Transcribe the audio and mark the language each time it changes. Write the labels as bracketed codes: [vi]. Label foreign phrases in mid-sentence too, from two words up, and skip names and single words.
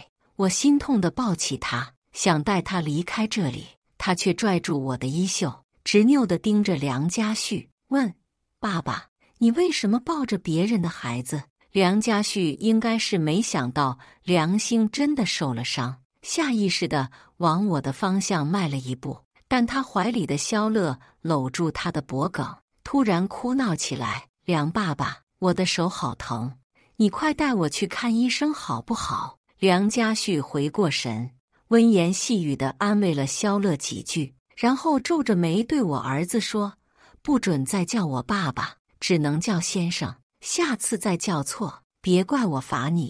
[zh] 我心痛地抱起他，想帶他離開這裡，他卻拽住我的衣袖，執拗地盯着梁家旭，問：“爸爸，你為什麼抱着別人的孩子？” 梁家旭應該是沒想到梁星真的受了傷，下意識地往我的方向邁了一步，但他懷裡的蕭樂摟住他的脖頸，突然哭鬧起來：“梁爸爸，我的手好疼，你快帶我去看醫生好不好？” 梁家旭回過神，溫言細語地安慰了蕭樂幾句，然後皺着眉對我兒子說：“不准再叫我爸爸，只能叫先生，下次再叫錯，別怪我罰你。”